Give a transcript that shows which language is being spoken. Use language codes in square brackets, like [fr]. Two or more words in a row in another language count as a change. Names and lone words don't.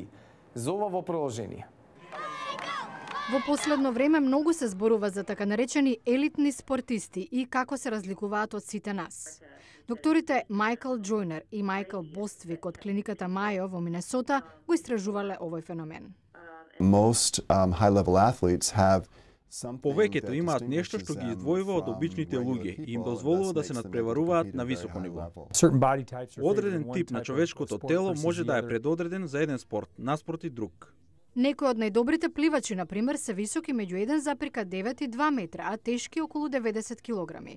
[mk] За ова во продолжение. Во последно време многу се зборува за така наречени елитни спортисти и како се разликуваат од сите нас. Докторите Майкл Джойнер и Майкл Боствик од клиниката Мајо во Минесота го истражувале овој феномен. [en] Most high-level athletes have [mk] Повеќето имаат нешто што ги издвојува од обичните луѓе и им дозволува да се надпреваруваат на високо ниво. Одреден тип на човечкото тело може да е предодреден за еден спорт, наспроти друг. Некои од најдобрите пливачи, например, се високи меѓу 1,9 и 2 метра, а тешки околу 90 килограми.